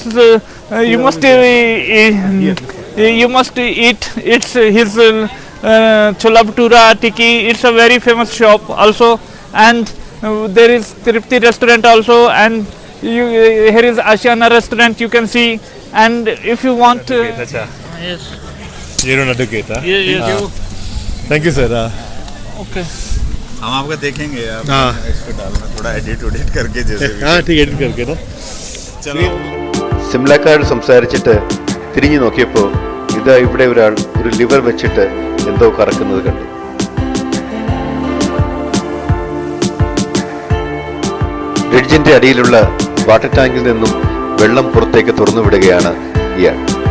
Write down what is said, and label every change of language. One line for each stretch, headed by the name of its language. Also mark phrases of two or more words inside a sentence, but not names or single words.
English: You must eat his Chola Bhatura, Tikki. It's a very famous shop also. And there is Tirupati restaurant also, and here is Ashiana restaurant you can see. And if you want yes, You're an advocate, huh? yes. Thank you, sir. Okay.
Hindi: हम आपका देखेंगे हाँ। इसको डालना थोड़ा एडिट करके जैसे भी। हाँ ठीक है edit करके ना. चलो
Malayalam: സിംലക്കാരോട് സംസാരിച്ചിട്ട് തിരിഞ്ഞു നോക്കിയപ്പോൾ ഇതാ ഇവിടെ ഒരാൾ ഒരു ലിവർ വെച്ചിട്ട് എന്തോ കറക്കുന്നത് കണ്ടു. ബ്രിഡ്ജിന്റെ അടിയിലുള്ള വാട്ടർ ടാങ്കിൽ നിന്നും വെള്ളം പുറത്തേക്ക് തുറന്നു വിടുകയാണ് ഇയാൾ.